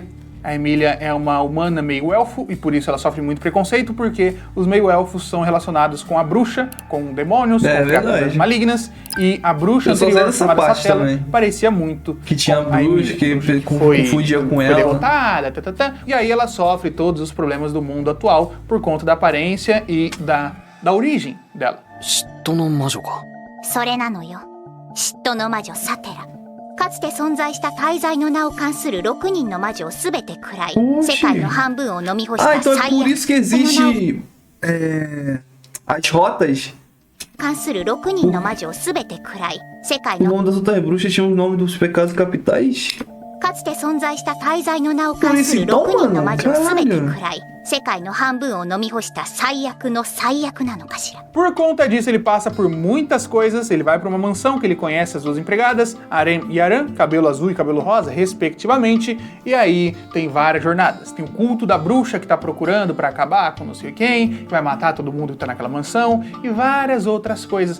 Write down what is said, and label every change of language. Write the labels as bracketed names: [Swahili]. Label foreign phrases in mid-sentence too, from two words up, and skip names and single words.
[Portuguese] A Emília é uma humana meio-elfo e por isso ela sofre muito preconceito, porque os meio-elfos são relacionados com a bruxa, com demônios, com criaturas malignas, e a bruxa anterior, chamada Satela, parecia muito que tinha bruxa, que confundia com ela. Foi derrotada, e aí ela sofre todos os problemas do mundo atual por conta da aparência e da origem dela. [Japanese] かつて存在した大罪の名を冠する6人の魔女をすべて食らい、世界の半分を飲み干した最悪。 [Portuguese] então é por isso que existe as rotas. [Japanese] 冠する6人の魔女をすべて食らい、世界 [Portuguese] O [Japanese] の [Portuguese] nome das outras bruxas tinha o nome dos pecados capitais. [Japanese] かつて存在した大罪の名を冠する6人の魔女をすべて食らい、世界の半分を飲み干した最悪の最悪なのかしら。 [Portuguese] Por conta disso, ele passa por muitas coisas. Ele vai para uma mansão que ele conhece as duas empregadas, Arem e Aran, cabelo azul e cabelo rosa, respectivamente. E aí tem várias jornadas. Tem o culto da bruxa que tá procurando para acabar com não sei quem, que vai matar todo mundo que tá naquela mansão, e várias outras coisas.